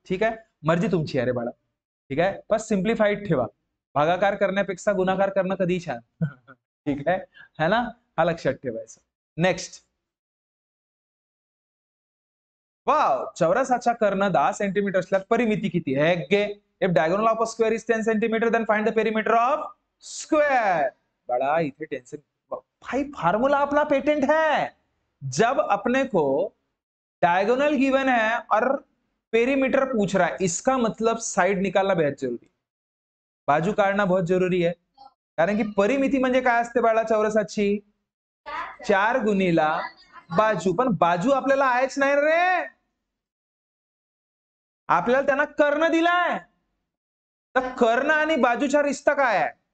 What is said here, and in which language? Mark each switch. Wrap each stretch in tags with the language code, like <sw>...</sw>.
<mr>ठीक आहे, मर्जी तुमची आहे रे बाळा. ठीक आहे, बस सिम्प्लिफाईड ठेवा. भागाकार करण्यापेक्षा गुणाकार करणं कधी छान. ठीक आहे ना? हा लक्षात ठेवायचं. नेक्स्ट. वाव, चौरसाचा कर्ण 10 सेंटीमीटर असल्यास परिमिती किती आहे? गे.</mr> <en>If diagonal of a square is 10 centimetre then find the perimeter of square.</en> <mr>बड़ा इथे टेंशन.</mr> <hi>भाई फार्मूला अपना पेटेंट है. जब अपने को डायगोनल गिवन है और पेरीमीटर पूछ रहा है, इसका मतलब साइड निकालना बेहद जरूरी.</hi> <mr>बाजू काढणं बहुत जरूरी आहे. कारण की परिमिती म्हणजे काय असते बाळा चौरसाची? 4 गुणिला बाजू. पण बाजू आपल्याला आहेच नाही रे. आपल्याला त्यांना कर्ण दिलाय. तर कर्ण आणि बाजूचा रिश्ता काय आहे?</mr>